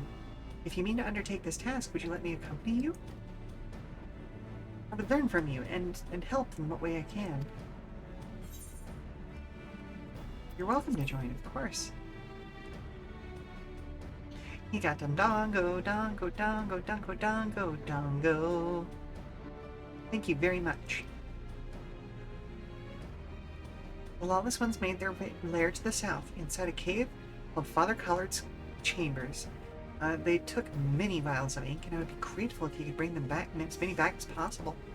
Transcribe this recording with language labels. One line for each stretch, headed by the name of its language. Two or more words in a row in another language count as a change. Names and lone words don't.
English: If you mean to undertake this task, would you let me accompany you? I would learn from you and help in what way I can. You're welcome to join, of course. He got dum dongo, dongo, dongo, dongo, dongo, dongo. Thank you very much. The lawless ones made their lair to the south, inside a cave called Father Collard's Chambers. They took many vials of ink, and I would be grateful if you could bring them back, as many back as possible.